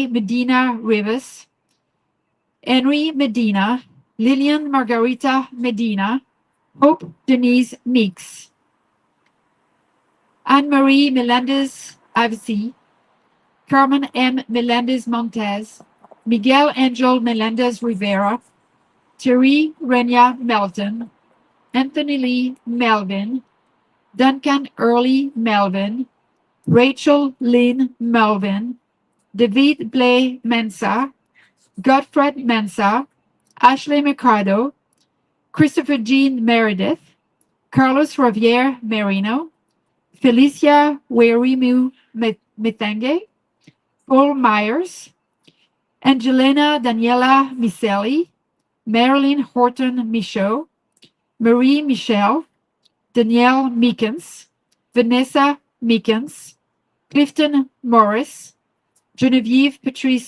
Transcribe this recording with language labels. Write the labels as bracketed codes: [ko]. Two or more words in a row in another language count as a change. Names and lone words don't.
[en] Medina Rivas, Henry Medina, Lillian Margarita Medina, Hope Denise Meeks, Anne-Marie Melendez Avci, Carmen M. Melendez Montez, Miguel Angel Melendez Rivera, Terry Renia Melton, Anthony Lee Melvin, Duncan Early Melvin, Rachel Lynn Melvin, David Blay Mensa, Godfred Mensa, Ashley Mercado, Christopher Jean Meredith, Carlos Javier Merino, Felicia Werimu Methange, Paul Myers, Angelina Daniela Micelli, Marilyn Horton Michaud, Marie Michelle, Danielle Meekins, Vanessa Meekins, Clifton Morris, Genevieve Patrice